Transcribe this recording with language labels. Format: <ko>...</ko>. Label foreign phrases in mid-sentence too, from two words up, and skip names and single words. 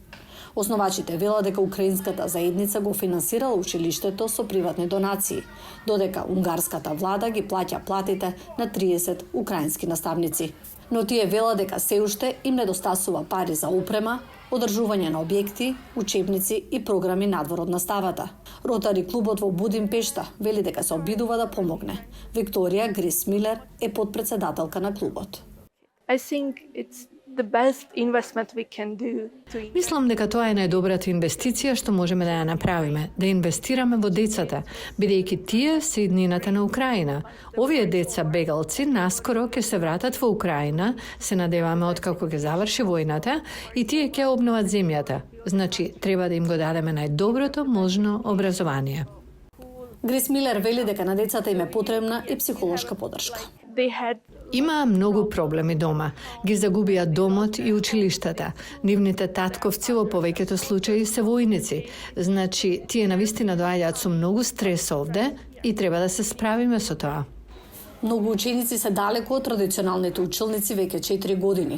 <mk>Основачите велат дека украинската заедница го финансирала училиштето со приватни донации, додека унгарската влада ги плаќа платите на 30 украински наставници. Но тие велат дека се уште им недостасува пари за опрема, одржување на објекти, учебници и програми надвор од наставата. Ротари клубот во Будимпешта вели дека се обидува да помогне. Викторија Грис Милер е подпредседателка на клубот.</mk> <en>I think it's the best investment we can do to</en> <mk>Мислам дека тоа е најдобрата инвестиција што можеме да ја направиме, да инвестираме во децата, бидејќи тие се иднината на Украина. Овие деца бегалци наскоро ќе се вратат во Украина, се надеваме откако ќе заврши војната и тие ќе обноват земјата. Значи, треба да им го дадеме најдоброто можно образование. Грис Милер вели дека на децата им е потребна и психолошка поддршка.</mk> <en>they had</en> <mk>Има многу проблеми дома. Ги загубија домот и училиштата. Нивните татковци во повеќето случаи се војници. Значи, тие навистина доаѓаат со многу стрес овде и треба да се справиме со тоа. Многу ученици се далеку од традиционалните училници веќе 4 години.</mk>